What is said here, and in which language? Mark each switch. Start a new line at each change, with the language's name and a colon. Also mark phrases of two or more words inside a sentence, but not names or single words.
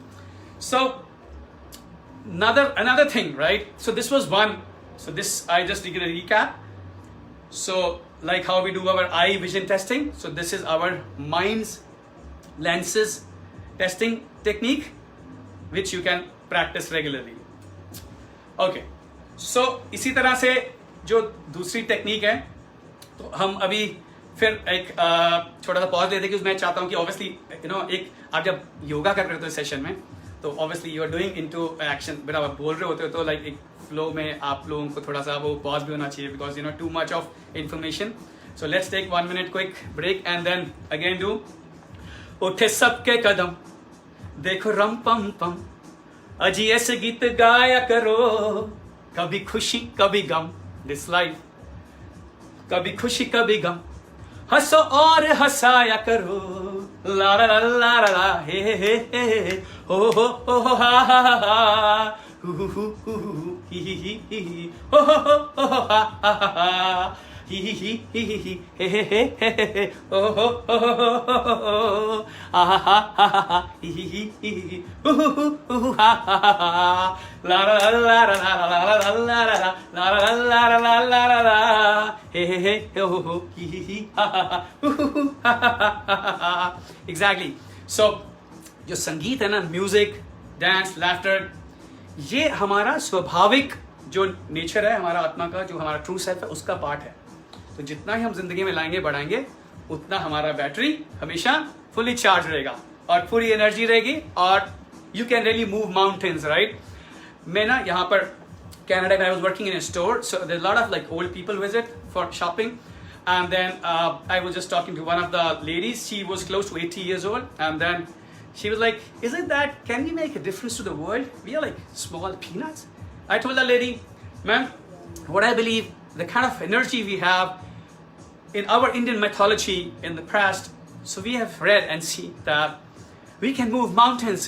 English: So another thing, right, so this was one So this I just did a recap. So like how we do our eye vision testing, so this is our mind's lenses testing technique which you can practice regularly.
Hindi: Okay, so इसी तरह से जो दूसरी टेक्निक है, तो हम अभी फिर एक छोटा सा पॉज लेते हैं, कि मैं चाहता हूँ कि ऑब्वियसली एक आप जब योगा कर रहे होते हो सेशन में, तो ऑब्वियसली
English: you are doing into action,
Hindi: जब आप बोल रहे होते हो तो लाइक एक फ्लो में आप लोगों को थोड़ा सा वो पॉज भी होना चाहिए,
English: because too much of information. so let's take 1 minute quick break and then again do.
Hindi: उठे सबके कदम देखो रम पम पम, अजी ऐसे गीत गाया करो, कभी खुशी कभी गम,
English: this life
Hindi: कभी खुशी कभी गम, हंसो और हंसाया करो, ला ला ला ला ला हे हो हा हा हा हु ही ही हो हा हा हा ही हे हो आ हा हा हा ही हा हा ला ला ला ला ला ला ला ला ला ला ला ला ला हे हो ही हा. एग्जैक्टली. सो जो संगीत है ना, म्यूजिक, डांस, लाफ्टर, ये हमारा स्वाभाविक जो नेचर है, हमारा आत्मा का, जो हमारा
English: true self
Hindi: है, उसका पार्ट है. तो जितना ही हम जिंदगी में लाएंगे बढ़ाएंगे, उतना हमारा बैटरी हमेशा
English: fully charge
Hindi: रहेगा और पूरी एनर्जी रहेगी, और
English: you can really move mountains, right.
Hindi: मैं ना यहाँ पर कनाडा में
English: I was working in a store, so there lot of like old people visit for shopping, and then I was just talking to one of the ladies. She was close to 80 years old, and then she was like, isn't that, can we make a difference to the world? We are like small peanuts. I told the lady, ma'am, what I believe, the kind of energy we have in our Indian mythology in the past, so we have read and seen that we can move mountains.